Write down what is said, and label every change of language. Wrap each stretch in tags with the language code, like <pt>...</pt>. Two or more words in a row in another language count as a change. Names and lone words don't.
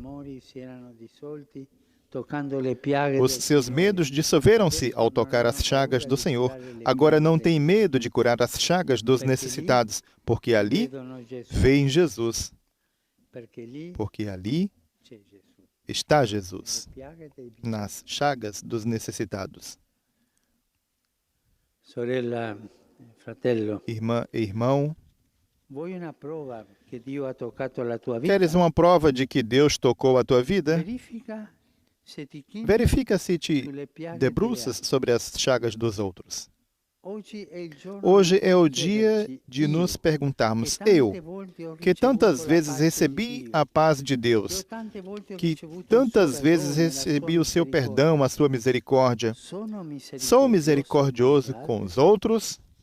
<pt>Os seus medos dissolveram-se ao tocar as chagas do Senhor. Agora não tem medo de curar as chagas dos necessitados, porque ali veem Jesus. Porque ali está Jesus, nas chagas dos necessitados.</pt> <it>Sorella, fratello,</it> <pt>Irmã e irmão,</pt> <it>vuoi una prova che Dio ha toccato la tua vita?</it> <pt>queres uma prova de que Deus tocou a tua vida? Verifica se te debruças sobre as chagas dos outros. Hoje é o dia de nos perguntarmos, eu, que tantas vezes recebi a paz de Deus, que tantas vezes recebi o seu perdão, a sua misericórdia, sou misericordioso com os outros?</pt>